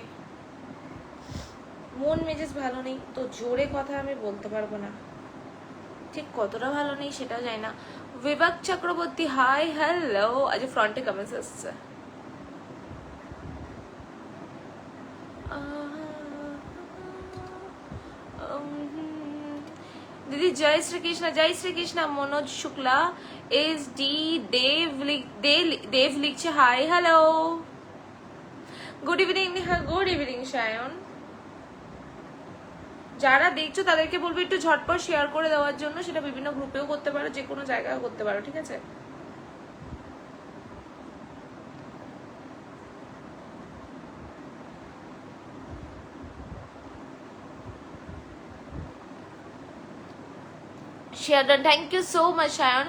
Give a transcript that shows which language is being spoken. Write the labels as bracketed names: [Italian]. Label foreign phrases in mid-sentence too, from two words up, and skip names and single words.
[Bangla] মন মেজাজ ভালো নেই তো জোরে কথা আমি বলতে পারবো না, ঠিক কতটা ভালো নেই সেটাও জানি না। বিভাগ চক্রবর্তী [English] hi hello, [Bangla] আজ ফ্রন্টে কমেন্টস আসছে। [Hindi] दीदी जय श्री कृष्ण। [English] मनोज शुक्ला एस डी देव लिखছে hi hello, good evening Neha, good evening Sayan. [Bangla] যারা দেখছো তাদেরকে বলবো একটু ঝটপট শেয়ার করে দেওয়ার জন্য, সেটা বিভিন্ন গ্রুপেও করতে পারো, যে কোনো জায়গায় করতে পারো, ঠিক আছে। [English] share done, thank you so much সায়ন।